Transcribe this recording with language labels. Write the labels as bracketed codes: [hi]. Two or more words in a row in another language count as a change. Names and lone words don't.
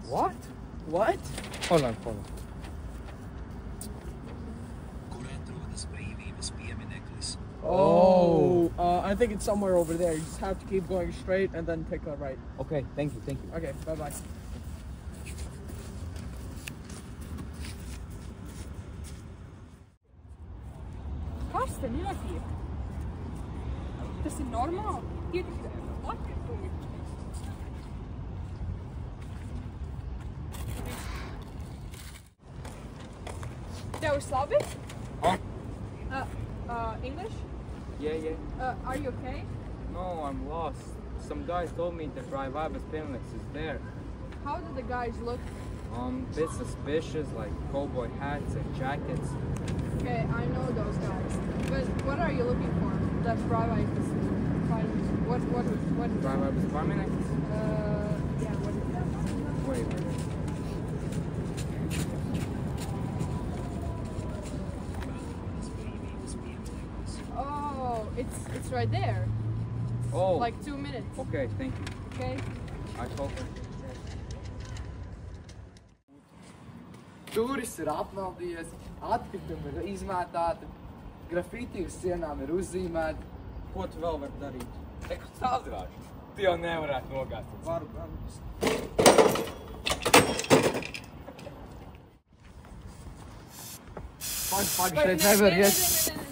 [en] What? What? Hold on. Oh, I think it's somewhere over there. You just have to keep going straight and then take a right. Okay, thank you. Okay, bye-bye. [lv] Kas te notiek? Tas ir normāli? Tie taču atkritumi. Tev ir labi? [en] English? Yeah. Are you okay? No, I'm lost. Some guys told me the Braivaibas piemineklis is there. How do the guys look? Bit suspicious, like cowboy hats and jackets. Okay, I know those guys. But what are you looking for? That's Braivaibas. What? Braivaibas piemineklis? Yeah, what is that? Wait. Oh, it's right there. Oh. Like 2 minutes. Okay, thank you. Okay. I hope. [lv] Turists ir apmaldījies, atkritumi ir izmētāti, grafiti uz sienām ir uzzīmēti. Ko tu vēl vari darīt? Neko sāzrāšu. Tu jau nevarētu nogāzt. Varu. Pagaid, šeit nevar iet.